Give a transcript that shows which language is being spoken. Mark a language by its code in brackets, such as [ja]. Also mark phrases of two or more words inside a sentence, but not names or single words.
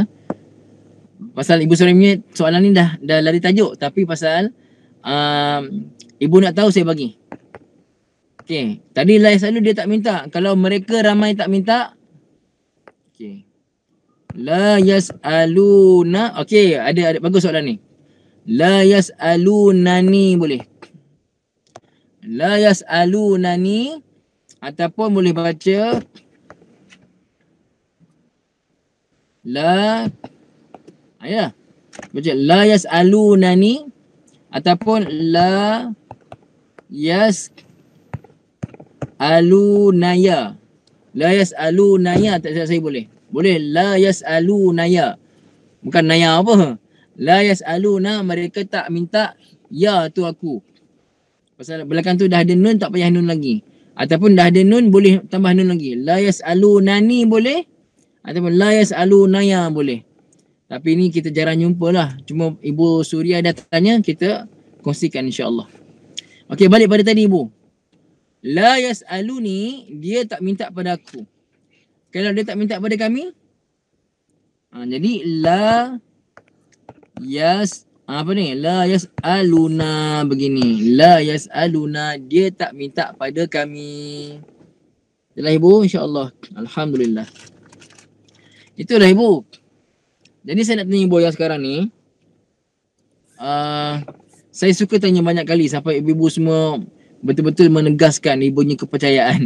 [ms] Pasal Ibu Suria punya soalan ni dah lari tajuk, tapi pasal ibu nak tahu saya bagi. Okey, tadi [ar] لا يسألو [ms] dia tak minta. Kalau mereka ramai tak minta. [ar] Okey. لا يسألونا. [ms] Okey, ada bagus soalan ni. [ar] لا يسألونني boleh. لا يسألونني, [ms] ataupun boleh baca la, baca [ar] لا يسألونني [ms] ataupun [ar] لا يسألوناي. لا يسألوناي, [ms] tak saya boleh. Boleh [ar] لا يسألوناي. [ms] Bukan naya apa. [ar] لا يسألونا, [ms] mereka tak minta ya tu aku. Pasal belakang tu dah ada nun, tak payah nun lagi. Ataupun dah ada nun, boleh tambah nun lagi. [ar] لا يسألونني boleh. [ms] Ataupun [ar] لا يسألوناي [ms] boleh. Tapi ni kita jarang jumpa lah. Cuma Ibu Suria dah tanya, kita kongsikan insyaAllah. Okey, balik pada tadi Ibu. [ar] لا يسألوني, [ms] dia tak minta pada aku. Kalau dia tak minta pada kami, jadi la [ar] لا يسألونا [ms] begini. [ar] لا يسألونا, [ms] dia tak minta pada kami. Itulah Ibu, insyaAllah. Alhamdulillah. Itulah Ibu. Jadi saya nak tanya Ibu yang sekarang ni. Saya suka tanya banyak kali sampai ibu-ibu semua betul-betul menegaskan ibunya kepercayaan.